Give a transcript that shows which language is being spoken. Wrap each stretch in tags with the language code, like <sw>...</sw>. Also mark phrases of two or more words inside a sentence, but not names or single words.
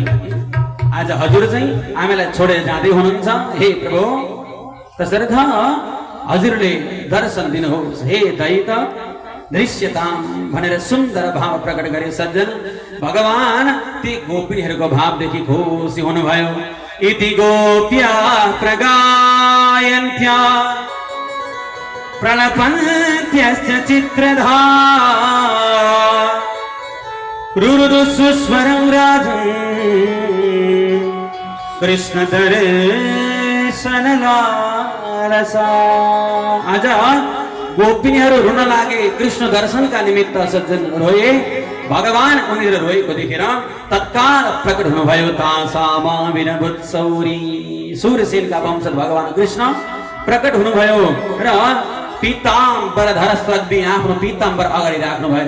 <ne>आज हजुर चाहिँ हामीलाई छोडेर जाँदै हुनुहुन्छ। हे प्रभु, तसर्थ हजुरले दर्शन दिनुहोस्।</ne> <sa>हे दैत दृश्यताम</sa> <ne>भनेर सुन्दर भाव प्रकट गरे सज्जन। भगवान ती गोपिनीहरूको भावदेखि खुसी हुनुभयो।</ne> <sa>इति गोप्या प्रगायन्त्या प्रणपन्त्यश्च चित्रधा रुरुदु सुस्वरं राजन् कृष्ण दर्शनलालसा।</sa> <ne>आज गोपिनीहरू रुन लागे कृष्ण दर्शनका निमित्त सज्जन रोए। भगवान उनीहरू रोएको देखेर तत्काल प्रकट हुनुभयो।</ne> <sa>तासामा विनभुत्सौरी,</sa> <ne>सूर्यसेनका वंशज भगवान कृष्ण प्रकट हुनुभयो र पीताम्बर श्रद्धि आफ्नो पीताम्बर अगाडि राख्नुभयो।</ne>